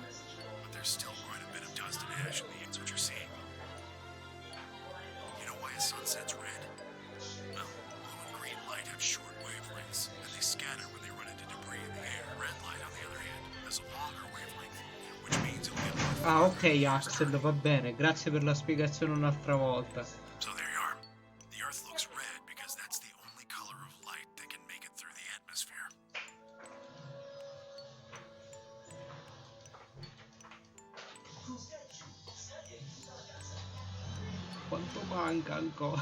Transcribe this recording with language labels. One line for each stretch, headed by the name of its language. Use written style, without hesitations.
English: But there's still quite a bit of dust and ash in the air. That's what you're seeing. You know why a sunset's red? Well, blue and green light have short wavelengths, and they scatter when they run into debris in the air. Red light, on the other hand, has a longer wavelength, which means it'll get more.
Italian: Ah, ok, Axel, va bene. Grazie per la spiegazione un'altra volta.
English: So there you are. The Earth looks red because that's the only color of light that can make it through the atmosphere.
Italian: Quanto manca ancora?